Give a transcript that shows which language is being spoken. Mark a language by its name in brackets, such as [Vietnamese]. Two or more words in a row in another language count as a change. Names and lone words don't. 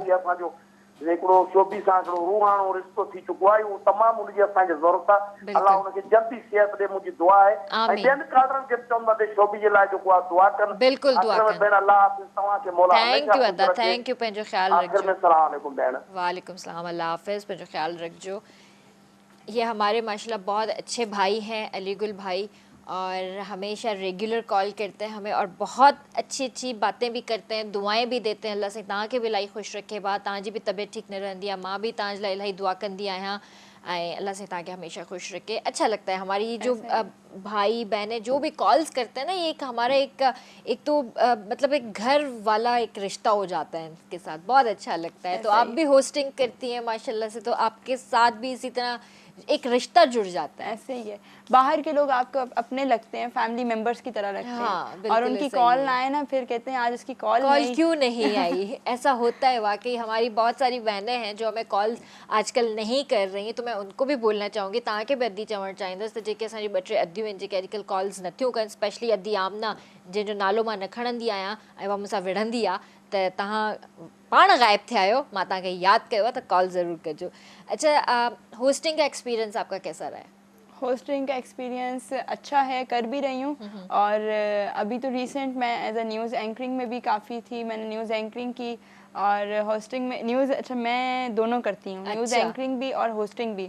[Sindhi] इहा असांजो हिकिड़ो शोभी सां हिकिड़ो रूहाणो रिश्तो थी चुको आहे, उहो तमामु उनजी असांखे ज़रूरत आहे। अलाह हुनखे जल्दी सिहत ॾे, मुंहिंजी दुआ आहे। ऐं आमीन। ॿियनि कालरनि खे बि चवंदो आहे शोभी जे लाइ जेको आहे दुआ कनि। बिल्कुलु दुआ आख़िर में कनि। भेण अलाह हाफ़िज़, तव्हांखे मौला [English] thank you [Sindhi] हमेशह अदा, ख़ुशि रखे। [English] thank you, [Sindhi] पंहिंजो ख़्यालु आख़िर में रखिजो। [Arabic] سلام علیکم [Sindhi] भेण। [Arabic] وعلیکم سلام, [Sindhi] अल्लाह हाफ़िज़, पंहिंजो ख़्यालु रखिजो। [Urdu] یہ ہمارے ماشاءاللہ بہت اچھے بھائی ہیں، علی گل بھائی، اور ہمیشہ ریگولر کال کرتے ہیں ہمیں اور بہت اچھی اچھی باتیں بھی کرتے ہیں، دعائیں بھی دیتے ہیں. [Sindhi] अल्लाह से तव्हांखे भी इलाही ख़ुशि रखे, बा तव्हांजी भी तबियत ठीक न रहंदी आहे, मां भी तव्हांजे लाइ इलाही दुआ कंदी आहियां ऐं अल्लाह से तव्हांखे हमेशा खुश रखे। [Urdu] اچھا لگتا ہے ہماری جو بھائی بہنیں جو بھی کالز کرتے ہیں نا، یہ ایک ہمارا ایک تو مطلب ایک گھر والا ایک رشتہ ہو جاتا ہے ان کے ساتھ، بہت اچھا لگتا ہے. تو آپ بھی ہوسٹنگ کرتی ہیں ماشاءاللہ سے، تو آپ کے ساتھ بھی اسی طرح ایک رشتہ جڑ جاتا ہے. ایسے ہی ہے، باہر کے لوگ آپ کو اپنے لگتے ہیں, [English] family members [Urdu] کی طرح لگتے ہاں, ہیں، اور ان کی کال نہ آئے نا، پھر کہتے ہیں آج اس کی کال کیوں نہیں آئی۔ ایسا ہوتا ہے واقعی۔ ہماری بہت ساری بہنیں ہیں جو ہمیں کال آج کل نہیں کر رہی ہیں، تو میں ان کو بھی بولنا چاہوں گی, [Sindhi] तव्हांखे भी अदी चवणु चाहींदसि त जेके असांजी 2-3 अदियूं आहिनि जेके अॼुकल्ह कॉल्स नथियूं कनि, स्पेशली अदी आमना जंहिंजो नालो मां न खणंदी आहियां ऐं उहा मूंसां विढ़ंदी आहे, त तव्हां पाण ग़ाइब थिया आहियो, मां तव्हांखे यादि कयो आहे, त कॉल ज़रूरु कजो। [Urdu] اچھا، ہوسٹنگ کا ایکسپیرینس آپ کا کیسا رہا ہے? ہوسٹنگ کا ایکسپیرینس اچھا ہے، کر بھی رہی ہوں. اور ابھی تو ریسنٹ میں [English] as a news anchoring [Urdu] میں بھی کافی تھی، میں نے [English] news anchoring [Urdu] کی اور ہوسٹنگ میں نیوز، اچھا میں دونوں کرتی ہوں, [English] news anchoring [Urdu] بھی اور ہوسٹنگ بھی.